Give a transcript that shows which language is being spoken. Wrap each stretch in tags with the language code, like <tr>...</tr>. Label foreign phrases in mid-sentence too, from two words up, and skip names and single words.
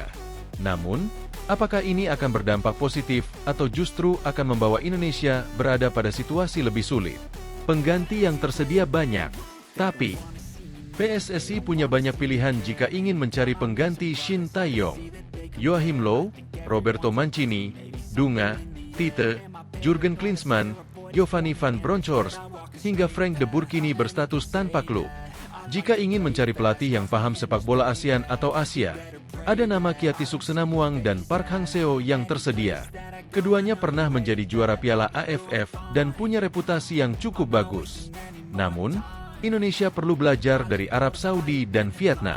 <id>Namun, apakah ini akan berdampak positif atau justru akan membawa Indonesia berada pada situasi lebih sulit? Pengganti yang tersedia banyak, tapi PSSI punya banyak pilihan jika ingin mencari pengganti Shin Tae-yong. Joachim Low, Roberto Mancini, Dunga, Tite, Jurgen Klinsmann, Giovanni van Bronckhorst, hingga Frank de Boer kini berstatus tanpa klub. Jika ingin mencari pelatih yang paham sepak bola ASEAN atau Asia, ada nama Kiati Suksenamuang dan Park Hang-seo yang tersedia. Keduanya pernah menjadi juara Piala AFF dan punya reputasi yang cukup bagus. Namun, Indonesia perlu belajar dari Arab Saudi dan Vietnam.</id>